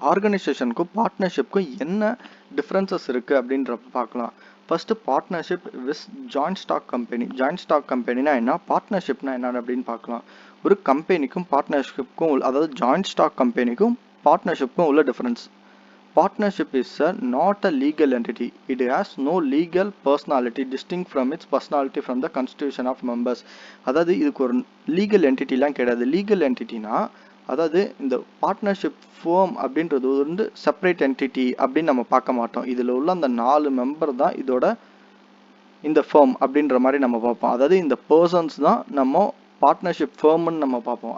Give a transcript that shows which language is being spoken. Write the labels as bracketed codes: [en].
[ta] ஆர்கனைசேஷனுக்கும் பார்ட்னர்ஷிப்க்கும் என்ன டிஃப்ரென்சஸ் இருக்குது அப்படின்றப்ப பார்க்கலாம். First partnership with joint stock company. Joint stock கம்பெனினா என்ன, பார்ட்னர்ஷிப்னா என்ன அப்படின்னு பார்க்கலாம். ஒரு கம்பெனிக்கும் பார்ட்னர்ஷிப்க்கும், அதாவது ஜாயிண்ட் ஸ்டாக் கம்பெனிக்கும் பார்ட்னர்ஷிப்க்கும் உள்ள difference. [en] Partnership is not a legal entity. It has no legal personality distinct from its personality from the constitution of members. [ta] அதாவது இதுக்கு ஒரு லீகல் என்டிட்டிலாம் கிடையாது. லீகல் என்டிட்டினா அதாவது இந்த பார்ட்னர்ஷிப் ஃபேம் அப்படின்றது வந்து செப்பரேட் என்டிட்டி அப்படின்னு நம்ம பார்க்க மாட்டோம். இதில் உள்ள அந்த 4 மெம்பர் தான் இதோட இந்த ஃபேம் அப்படின்ற மாதிரி நம்ம பார்ப்போம். அதாவது இந்த பர்சன்ஸ் தான் நம்ம பார்ட்னர்ஷிப் ஃபேம்னு நம்ம பார்ப்போம்.